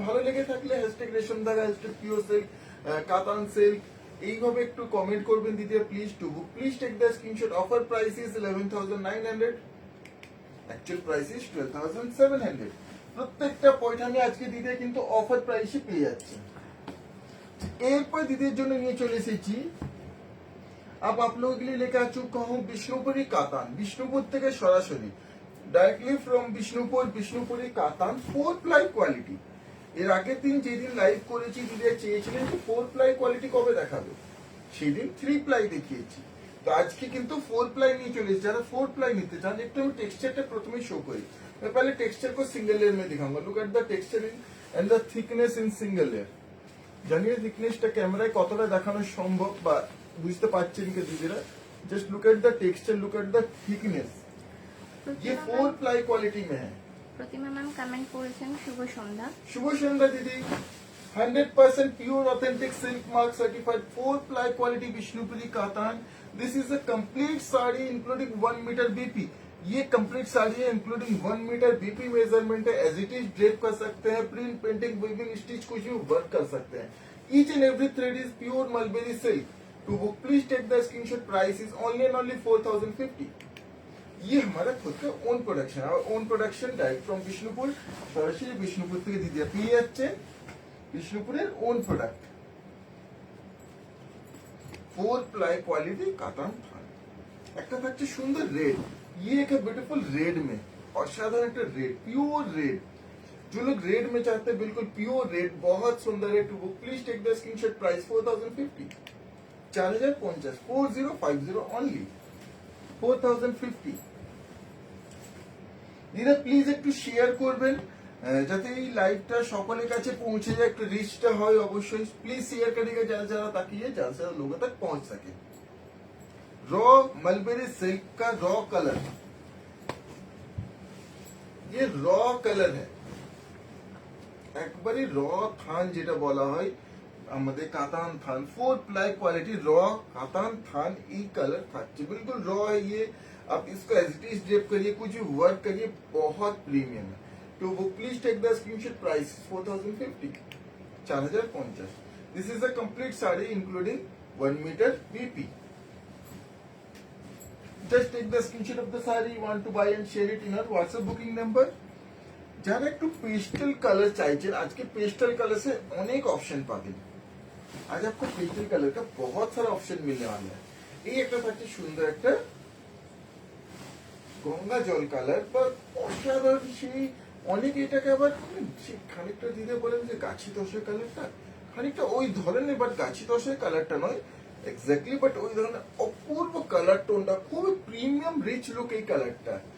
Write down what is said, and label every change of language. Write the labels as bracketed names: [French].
[Bangla] ভালো লেগে থাকলে হ্যাশট্যাগ রেশম ধাগা, হ্যাশট্যাগ পিওর সিল্ক, কাতান সিল্ক এইভাবে একটু কমেন্ট করবেন দিদিরা please. [English] To book please take the screenshot. Offer price is 11,900। Actual price is 12,700। [Bangla] প্রত্যেকটা পয়ঠানি আজকে দিদি কিন্তু অফার প্রাইসে পেয়ে যাচ্ছে। এরপর দিদির জন্য নিয়ে চলে এসেছি। [Hindi] अब आप लोगों के लिए लेकर आ चुका हूँ বিষ্ণুপুরি কাতান। [Bangla] বিষ্ণুপুর থেকে সরাসরি ডাইরেক্টলি ফ্রম বিষ্ণুপুরি কাতান 4 প্লাই কোয়ালিটি। এর আগের দিন যেদিন লাইভ করেছি দিদি চেয়েছিলেন যে 4 প্লাই কোয়ালিটি কবে দেখাবে, সেদিন 3 প্লাই দেখিয়েছি। তো আজকে কিন্তু 4 प्लाई नहीं चले। যারা 4 प्लाई নিতে চান, একটু আমি টেক্সচারটা প্রথমে শো করি। [Hindi] मैं पहले टेक्सचर को सिंगल लेयर में दिखाऊंगा। [English] Look at the texture and the thickness in single layer. [Bangla] জানিয়ে थिकनेसটা ক্যামেরায় কতটা দেখানো সম্ভব বা বুঝতে পারছেন কি দিদিরা? [English] Just look at the texture, look at the thickness. [Hindi] ये 4 प्लाई क्वालिटी में है। [Bangla] প্রতিমা ম্যাম কমেন্ট করেছেন শুভ সন্ধ্যা। [Hindi] शुभ संध्या दीदी। [English] 100% pure authentic silk mark certified 4 ply quality Bishnupuri कातान। This is a complete sari including 1 metre BP. [Hindi] ये कंप्लीट साड़ी है इंक्लूडिंग 1 मीटर बीपी मेजरमेंट है। As it is drape कर सकते हैं, प्रिंट, पेंटिंग, वीविंग, स्टिच कुछ भी वर्क कर सकते हैं। [English] Each and every thread is pure mulberry silk. To book please take the screenshot. Price is only and only 4,050। [Hindi] ये हमारा खुद का ओन प्रोडक्शन है। [English] Own production direct from Bishnupur. [Bangla] সরাসরি বিষ্ণুপুর থেকে দিদিরা পেয়ে যাচ্ছে বিষ্ণুপুরের on product. [English] 4 ply quality कातान थान। [Bangla] একটা থাকছে সুন্দর রেড। [Hindi] ये एक ब्यूटीफुल रेड में असाधारण একটা रेड, प्योर रेड। जो लोग रेड में चाहते हैं बिल्कुल प्योर रेड, बहुत सुंदर है। [English] To book please take the screenshot. Price 4,050। 4,050 4050 only 4,050। [Bangla] দিদা প্লিজ একটু শেয়ার করবেন যাতে এই লাইভটা সকলের কাছে পৌঁছে যায়, একটু রিচটা হয় অবশ্যই। [Hindi] প্लीज शेयर करिएगा ज्यादा ज्यादा ताकि ये ज्यादा से ज्यादा लोगों तक पहुंच सके। रॉ मलबेरी सिल्क का रॉ कलर, ये रॉ कलर है, [Bangla] একবারে র থান যেটা বলা হয় আমাদের কাতান থান, [Hindi] 4 प्लाई क्वालिटी रॉ कातान थान ई कलर থাকছে, बिल्कुल रॉ है ये। आप इसको एज इट इज ड्रेप करिए, कुछ भी वर्क करिए, बहुत प्रीमियम है। [English] तो वो please take the screenshot, price 4050, 4050। This is the complete sari including 1 metre BP. Just take the screenshot of the saree you want to buy and share it in our WhatsApp booking number। [Bangla] যারা একটু pastel colour চাইছেন, আজকে pastel colour से অনেক option পাবেন। [Hindi] आज आपको pastel colour का बहुत सारा ऑप्शन मिलने वाला है। [Bangla] এই একটা থাকছে সুন্দর একটা গঙ্গা জল কালার, বা অসাধারণ সেই অনেকে এটাকে আবার সেই খানিকটা দিতে বলেন যে গাছি দশের কালারটা, খানিকটা ওই ধরনের, বাট গাছি দশের কালারটা নয় এক্স্যাক্টলি, বাট ওই ধরনের অপূর্ব কালার টোনটা, খুব প্রিমিয়াম রিচ লুক এই কালারটা।